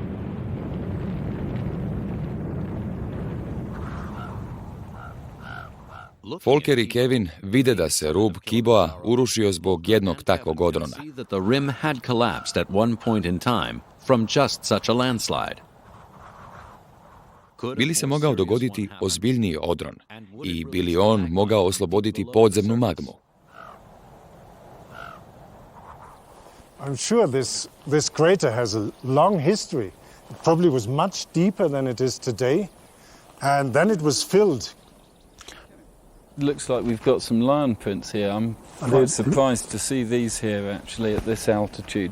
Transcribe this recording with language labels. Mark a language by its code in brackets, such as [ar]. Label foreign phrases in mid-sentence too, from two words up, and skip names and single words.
[hr] Volker i Kevin vide da se rub Kiboa urušio zbog jednog takvog odrona. Bili se mogao dogoditi ozbiljniji odron i bili on mogao osloboditi podzemnu magmu. [en] I'm sure this crater has a long history. It probably was much deeper than it is today, and then it was filled. Looks like we've got some lion prints here. I'm quite surprised to see these here actually at this altitude.